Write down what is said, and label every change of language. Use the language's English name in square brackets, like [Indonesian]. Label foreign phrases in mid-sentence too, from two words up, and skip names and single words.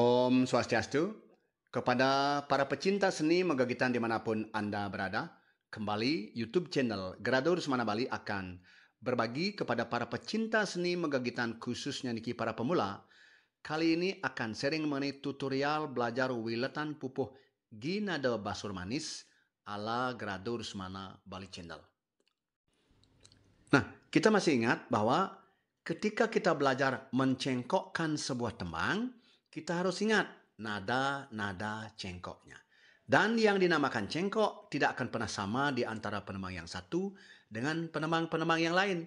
[Balinese] Om Swastiastu, [Indonesian] kepada para pecinta seni Megagitan dimanapun Anda berada, kembali YouTube channel Grado Rusmana Bali akan berbagi kepada para pecinta seni Megagitan khususnya niki para pemula. Kali ini akan sharing mengenai tutorial belajar wiletan pupuh ginada basur manis ala Grado Rusmana Bali channel. Nah, kita masih ingat bahwa ketika kita belajar mencengkokkan sebuah tembang, kita harus ingat nada-nada cengkoknya. Dan yang dinamakan cengkok tidak akan pernah sama di antara penemang yang satu dengan penemang-penemang yang lain.